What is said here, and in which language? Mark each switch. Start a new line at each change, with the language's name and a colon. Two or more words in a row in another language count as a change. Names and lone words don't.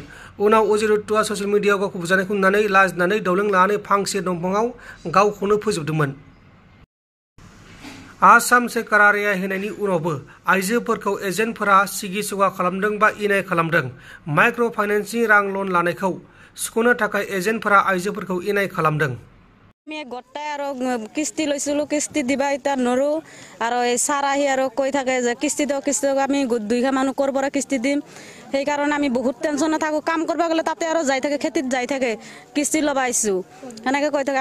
Bodo: उनाव अजय दत्तआ ससियेल मिडियायाव गावखौ बुजानायखौ नुनानै लाजिनानै दौलें लानानै फांसे दंफाङाव गावखौनो फोजोबदोंमोन। आसाम सोरखारा रेहाय होनायनि उनावबो आइजोफोरखौ एजेन्टफोरा सिगि-सगा खालामदों बा इनाय खालामदों। माइक्र' फाइनेन्सनि रां लन लानायखौ सुख'नो थाखाय एजेन्टफोरा आइजोफोरखौ इनाय खालामदों।
Assamese: আমি গোটাই আৰু কিস্তি লৈছিলোঁ, কিস্তি দিবা এতিয়া নৰো আৰু এই ছাৰ আহি আৰু কৈ থাকে যে কিস্তি দিয়ক আমি 2 মানুহ ক'ৰ পৰা কিস্তি দিম। সেইকাৰণে আমি বহুত টেনশ্যনত থাকোঁ। কাম কৰিব গ'লে তাতে আৰু যাই থাকে, খেতিত যাই থাকে, কিস্তি ল'ব আহিছোঁ সেনেকৈ কৈ থাকে।